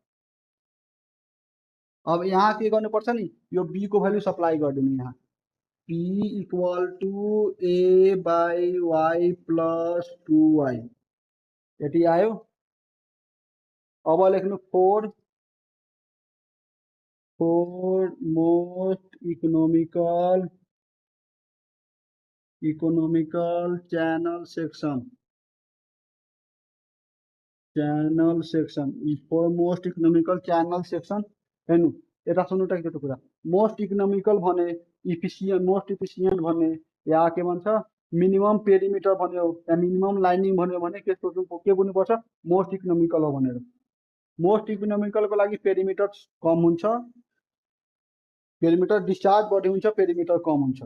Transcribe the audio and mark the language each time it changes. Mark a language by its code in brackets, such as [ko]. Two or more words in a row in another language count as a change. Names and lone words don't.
[ne] अब यहाँ के गर्नुपर्छ नि यो बी को भ्यालु सप्लाई गरिदिनु यहाँ [en] p equal to a by y plus 2y [ne] यति आयो। अब लेख्नु [en] for most economical channel section for most economical channel section हेर्नु [ne] यता सुन्नु त एकचोटि कुरा [en] most economical [ne] भने [en] most efficient [ne] भने या के भन्छ [en] minimum perimeter [ne] भन्यो या [en] minimum lining [ne] भन्यो भने के बुझ्नुपर्छ [en] most economical [ne] हो भनेर [en] most economical [ne] को लागि पेरिमिटर कम हुन्छ [en] perimeter discharge [ne] बढी हुन्छ पेरिमिटर कम हुन्छ।